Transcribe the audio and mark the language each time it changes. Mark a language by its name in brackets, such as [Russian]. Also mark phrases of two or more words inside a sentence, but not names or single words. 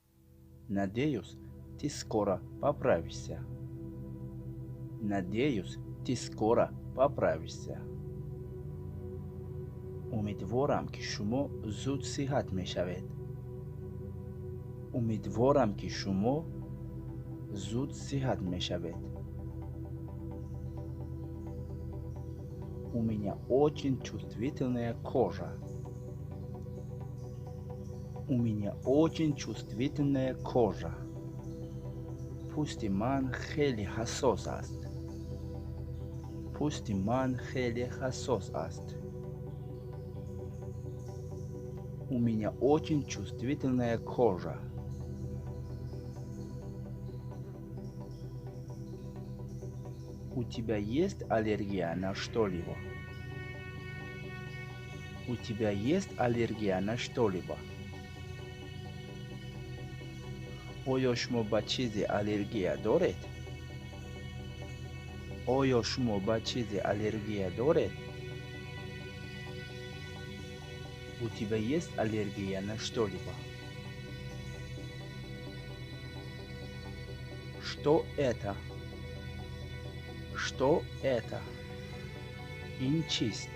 [Russian] Надеюсь, ты скоро поправишься. Надеюсь, Ты скоро поправишься. [Persian] امیدوارم که شما زود صحت میشوید. امیدوارم که شما زود صحت میشوید. [Russian] У меня очень чувствительная кожа. У меня очень чувствительная кожа. [Persian] پوست من خیلی حساس است. پوست من خیلی حساس است. [Russian] У меня очень чувствительная кожа. У тебя есть аллергия на что-либо? У тебя есть аллергия на что-либо? [Persian] آیا شما به چیزی الرژی دارید؟ آیا شما به چیزی الرژی دارید؟ [Russian] У тебя есть аллергия на что-либо? Что это? Что это? Инчист.